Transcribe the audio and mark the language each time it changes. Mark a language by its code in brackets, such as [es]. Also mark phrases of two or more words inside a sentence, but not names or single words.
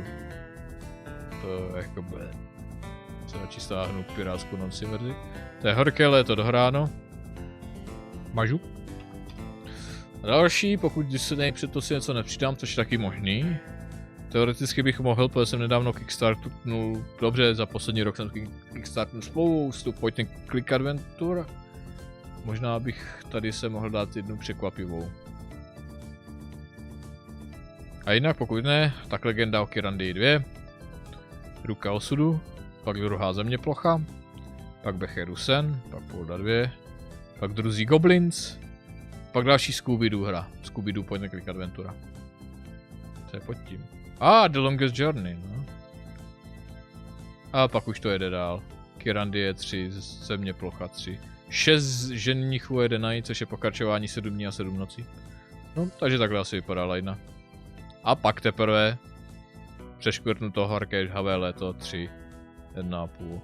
[cs] To je jako se radši stáhnu pirátskou non-steam verzi. To je horké léto dohráno. Mažu. A další, pokud se nejpřed to si něco nepřidám, což je taky možný. Teoreticky bych mohl, protože jsem nedávno kickstartnul, dobře, za poslední rok jsem kickstartnul spoustu [en] point and click [cs] adventur. Možná bych tady se mohl dát jednu překvapivou. A jinak pokud ne, tak Legenda o Kyrandii 2, Ruka osudu, pak druhá zeměplocha, pak Becheru sen, pak Polda 2, pak druzí Goblins, pak další Scooby-Doo hra, Scooby-Doo [en] point and click [cs] adventura. Co je pod tím? The Longest Journey, no. A pak už to jede dál. Kyrandie 3, zeměplocha 3. 6 ženichů jede na ní, což je pokračování 7 dní a 7 nocí. No, takže takhle asi vypadá lajna. A pak teprve přeškrtnu toho Arcade HV léto 3, 1,5.